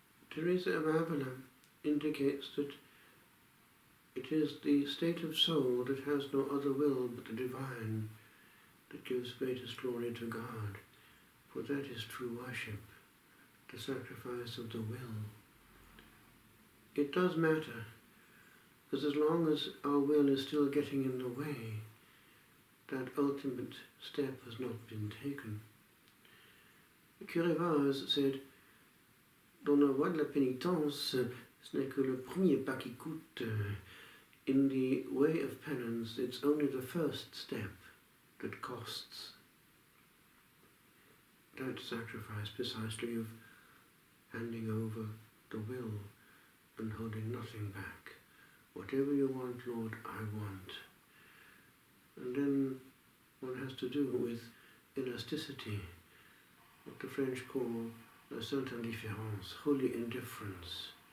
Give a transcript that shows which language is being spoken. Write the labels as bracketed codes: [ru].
[en] Teresa of Avila indicates that it is the state of soul that has no other will but the divine that gives greatest glory to God, for that is true worship, the sacrifice of the will. It does matter, because as long as our will is still getting in the way, that ultimate step has not been taken. [fr] Curé Vaz [en] said, [fr] dans la voie de la pénitence, ce n'est que le premier pas qui coûte. [en] In the way of penance, it's only the first step that costs. That sacrifice precisely of handing over the will and holding nothing back. Whatever you want, Lord, I want. And then one has to do with elasticity, what the French call [fr] la sainte indifférence, [en] holy indifference.